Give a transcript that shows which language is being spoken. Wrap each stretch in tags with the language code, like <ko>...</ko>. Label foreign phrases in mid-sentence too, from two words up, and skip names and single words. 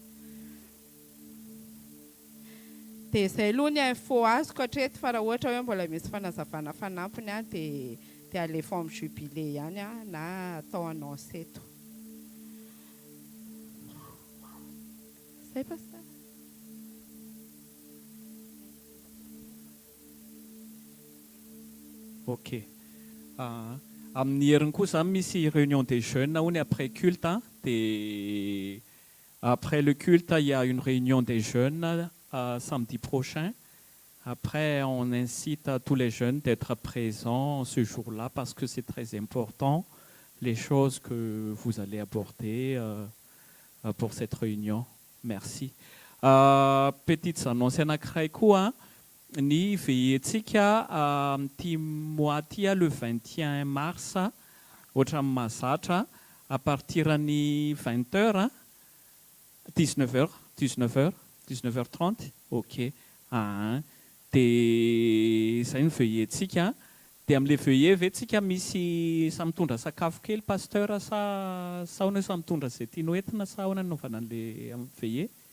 <mg>dia izay aloha ny info azoko hatreto fa raha ohatra hoe mbola misy fanazavana fanampiny dia alefa amin'ny jubilé ihany na atao annonce eto zay pasteur Ok. Amin'ny heriny kosa misy</mg> <fr>réunion des jeunes hoy après culte et après le culte il y a une réunion des jeunes samedi prochain. Après on incite tous les jeunes d'être présents ce jour-là parce que c'est très important les choses que vous allez aborder pour cette réunion. Merci. Petites annonces</fr> <mg>anankiray koa ny vehentsika ty mois ty le 21 mars ohatra amin'ny mahazatra</mg> <fr>à partir</fr> <mg>ny 20h 19h30 ok dia zay ny vehentsika dia amin'le vehe ventsika misy sa mitondra sakafo kely pasteur sa ahoana sa mitondra zay tianao entina sa ahoana naovana an'le amin'ny vehe</mg>